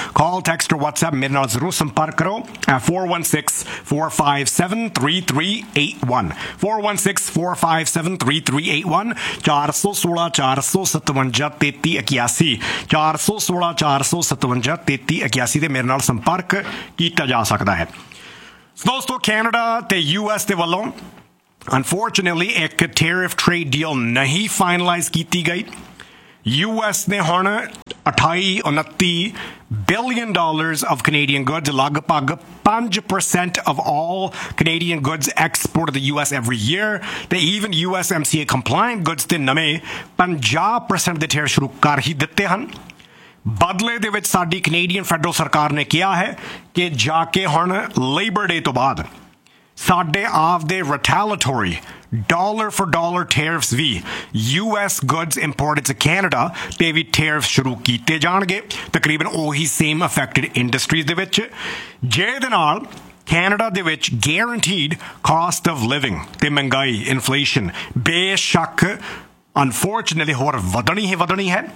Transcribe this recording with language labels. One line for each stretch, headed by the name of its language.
Punjabi: ਕਾਲ text ਔਰ WhatsApp ਮੇਰੇ ਨਾਲ ਜ਼ਰੂਰ ਸੰਪਰਕ ਕਰੋ ਐਟ 416-457-3381 416-457-3381 416-457-3381 ਦੇ ਮੇਰੇ ਨਾਲ ਸੰਪਰਕ ਕੀਤਾ ਜਾ ਸਕਦਾ ਹੈ. ਦੋਸਤੋ, ਕੈਨੇਡਾ ਅਤੇ US ਦੇ ਵੱਲੋਂ ਅਨਫੋਰਚੁਨੇਟਲੀ ਇੱਕ ਟੈਰਿਫ ਟ੍ਰੇਡ ਡੀਲ ਨਹੀਂ ਫਾਈਨਲਾਈਜ਼ ਕੀਤੀ ਗਈ, US ਨੇ ਹੁਣ
English: 28-29 billion dollars of Canadian goods,
Punjabi: lagpag
English: 5% of all Canadian goods exported to the US every year. They even USMCA compliant goods
Punjabi: ਤੇ ਨਵੇਂ 50% ਦੇ ਟੈਰਿਫ ਸ਼ੁਰੂ ਕਰ ਹੀ ਦਿੱਤੇ ਹਨ. ਬਦਲੇ ਦੇ ਵਿੱਚ ਸਾਡੀ ਕੈਨੇਡੀਅਨ ਫੈਡਰਲ ਸਰਕਾਰ ਨੇ ਕਿਹਾ ਹੈ ਕਿ ਜਾ ਕੇ ਹੁਣ ਲੇਬਰ ਡੇ ਤੋਂ ਬਾਅਦ ਸਾਡੇ ਆਪਦੇ ਰਿਟੈਲੀਟੋਰੀ dollar four dollar tariffs we US goods imported to Canada ਤੇ ਵੀ ਟੈਰਿਫ ਸ਼ੁਰੂ ਕੀਤੇ ਜਾਣਗੇ, ਤਕਰੀਬਨ ਉਹੀ ਸੇਮ ਅਫੈਕਟਡ ਇੰਡਸਟਰੀਜ਼ ਦੇ ਵਿੱਚ, ਜਿਹਦੇ ਨਾਲ ਕੈਨੇਡਾ ਦੇ ਵਿੱਚ ਗਰੰਟੀਡ ਕਾਸਟ ਆਫ ਲਿਵਿੰਗ ਅਤੇ ਮਹਿੰਗਾਈ ਇਨਫਲੇਸ਼ਨ ਬੇਸ਼ੱਕ ਅਨਫੋਰਚੁਨੇਟਲੀ ਹੋਰ ਵਧਣੀ ਹੀ ਵਧਣੀ ਹੈ.